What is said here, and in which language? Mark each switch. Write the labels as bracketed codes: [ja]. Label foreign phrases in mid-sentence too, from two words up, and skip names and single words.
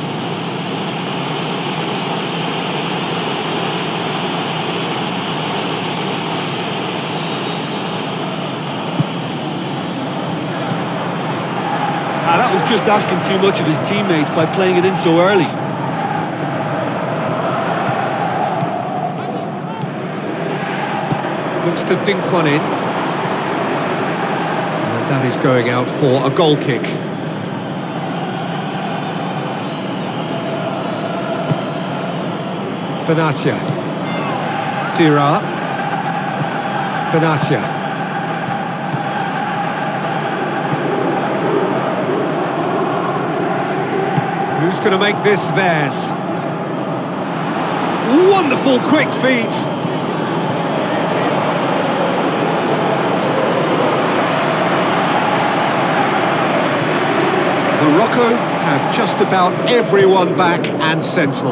[en] That was just asking too much of his teammates by playing it in so early. Looks to dink one in. And that is going out for a goal kick. Benatia. Dira. Benatia. Who's going to make this theirs? Wonderful quick feet. Morocco have just about everyone back and central.